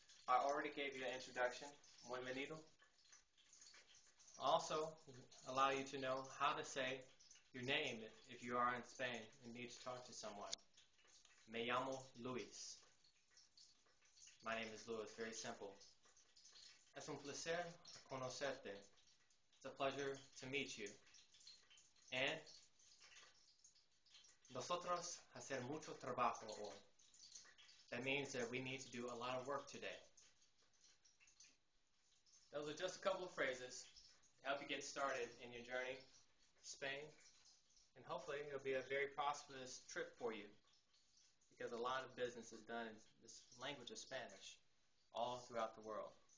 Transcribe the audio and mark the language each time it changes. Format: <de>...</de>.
<en>I already gave you an introduction, bienvenido. Also, allow you to know how to say your name if you are in Spain and need to talk to someone.</en> <es>Me llamo Luis.</es> <en>My name is Luis, very simple.</en> <es>Es un placer conocerte.</es> <en>It's a pleasure to meet you.</en> <es>And nosotros hacer mucho trabajo hoy.</es> <en>That means that we need to do a lot of work today. Those are just a couple of phrases to help you get started in your journey to Spain. And hopefully it'll be a very prosperous trip for you, because a lot of business is done in this language of Spanish all throughout the world.</en>